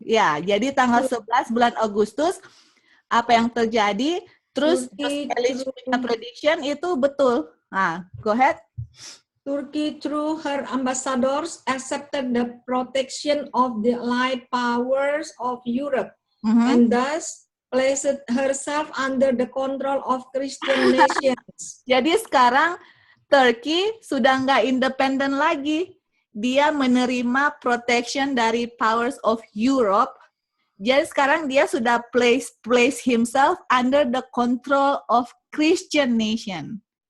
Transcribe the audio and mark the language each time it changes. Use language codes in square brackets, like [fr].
[id] Ya, jadi tanggal 11 bulan Agustus apa yang terjadi? Terus [en] Turkey Elich through- [id] punya prediction itu betul. Nah, [en] go ahead. Turkey, through her ambassadors, accepted the protection of the Allied powers of Europe Mhm. and thus placed herself under the control of Christian nations. [id] Jadi sekarang Turkey sudah nggak independen lagi. Dia menerima protection dari [en] powers of Europe. [id] Jadi sekarang dia sudah [en] place himself under the control of Christian nation.